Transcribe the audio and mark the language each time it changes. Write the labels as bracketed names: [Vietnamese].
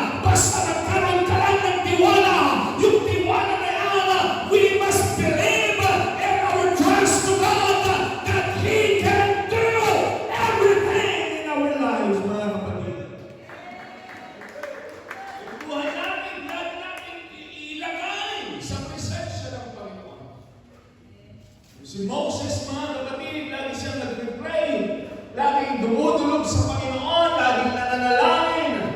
[Filipino] Basta nagkaroon ka lang ng tiwala. Yung tiwala na yan, [English] we must believe and our trust to God that He can do everything in our lives, [Filipino] mga kapatid. Yung buhay natin, lagi natin ilagay sa presensya ng Panginoon. Si Moses, mga kapatid, lagi siyang nag-pray, laging dumudulog sa Panginoon, laging nananalangin.